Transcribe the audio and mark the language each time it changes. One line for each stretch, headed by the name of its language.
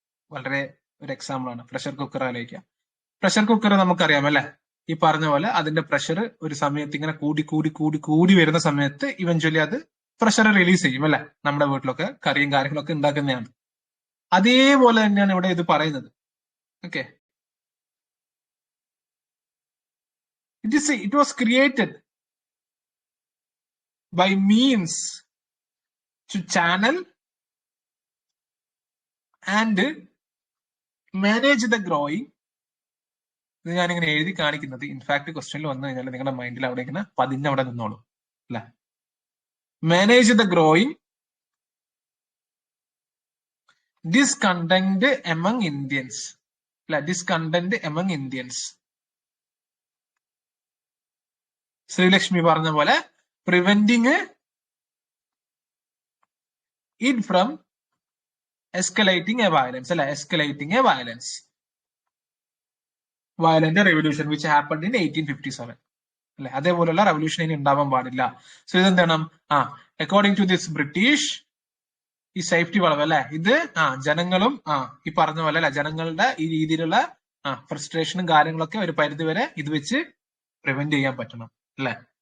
Malayalam: വളരെ ഒരു എക്സാമ്പിൾ ആണ് പ്രഷർ കുക്കർ ആലോചിക്കുക. പ്രഷർ കുക്കർ നമുക്കറിയാം അല്ലെ, ഈ പറഞ്ഞ പോലെ അതിന്റെ പ്രഷർ ഒരു സമയത്ത് ഇങ്ങനെ കൂടി കൂടി കൂടി കൂടി വരുന്ന സമയത്ത് ഇവഞ്ച്വലി അത് പ്രഷർ റിലീസ് ചെയ്യും അല്ലെ. നമ്മുടെ വീട്ടിലൊക്കെ കറിയും കാര്യങ്ങളൊക്കെ ഉണ്ടാക്കുന്നതാണ്. അതേപോലെ തന്നെയാണ് ഇവിടെ ഇത് പറയുന്നത്.
English: Okay, it was created by means to channel and manage the growing.
Malayalam: ഇത് ഞാനിങ്ങനെ എഴുതി കാണിക്കുന്നത് ഇൻഫാക്ട് ക്വസ്റ്റ്യനിൽ വന്നു കഴിഞ്ഞാൽ നിങ്ങളുടെ മൈൻഡിൽ അവിടെ ഇങ്ങനെ പതിഞ്ഞവിടെ നിന്നോളൂ അല്ലെ.
English: Manage the growing discontent among Indians അല്ലെ. discontent among Indians.
Malayalam: ശ്രീലക്ഷ്മി പറഞ്ഞ പോലെ
English: Preventing it from escalating a violence അല്ലെ. escalating a violence, violent revolution which happened in 1857 അല്ലെ.
Malayalam: അതേപോലുള്ള റെവല്യൂഷൻ ഇനി ഉണ്ടാവാൻ പാടില്ല. സോ ഇതെന്താണ്?
English: according to this British
Malayalam: ഈ സേഫ്റ്റി വാൾവ് അല്ലെ, ഇത് ജനങ്ങളും ഈ പറഞ്ഞ പോലെ അല്ലെ, ജനങ്ങളുടെ ഈ രീതിയിലുള്ള ഫ്രസ്ട്രേഷനും കാര്യങ്ങളൊക്കെ ഒരു പരിധിവരെ ഇത് വെച്ച് പ്രിവെന്റ് ചെയ്യാൻ പറ്റണം അല്ലെ.